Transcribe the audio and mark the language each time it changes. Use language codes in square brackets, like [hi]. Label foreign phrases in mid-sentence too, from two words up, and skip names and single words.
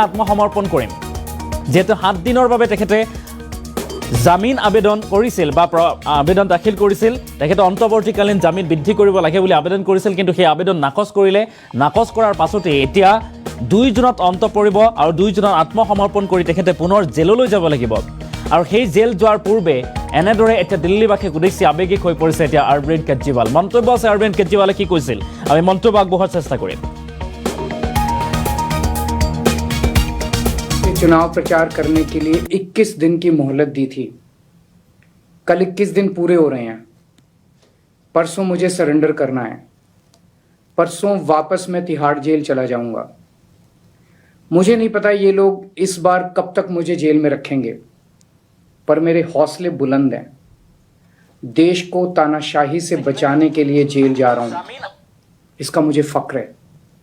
[as] আত্মসমৰ্পণ কৰিম যেহেতু 7 দিনৰ বাবে তেখেতে জামিন আবেদন কৰিছিল বা আবেদন দাখিল কৰিছিল তেখেতে অন্তৱৰ্তীকালীন জামিন বৃদ্ধি কৰিব লাগে বুলি আবেদন কৰিছিল কিন্তু সেই আবেদন নাকচ কৰিলে নাকচ কৰাৰ পাছতে এতিয়া 2 জুনত অন্ত পৰিব আৰু 2 জুনত আত্মসমৰ্পণ কৰি তেখেতে পুনৰ জেললৈ যাব লাগিব আৰু সেই জেল যোৱাৰ পূৰ্বে এনেদৰে এতিয়া দিল্লীবাসীক উদ্দেশ্যে আবেগিক হৈ পৰিছে এতিয়া অৰবিন্দ কেজৰিৱাল মন্তব্য আছে অৰবিন্দ কেজৰিৱালে কি কৈছিল আমি মন্তব্য আগবঢ়োৱাৰ চেষ্টা কৰিম [hi] चुनाव प्रचार करने के लिए 21 दिन की मोहलत दी थी कल 21 दिन पूरे हो रहे हैं परसों मुझे सरेंडर करना है परसों वापस मैं तिहाड़ जेल चला जाऊंगा मुझे नहीं पता ये लोग इस बार कब तक मुझे जेल में रखेंगे पर मेरे हौसले बुलंद हैं देश को तानाशाही से बचाने के लिए जेल जा रहा हूं इसका मुझे फक्र है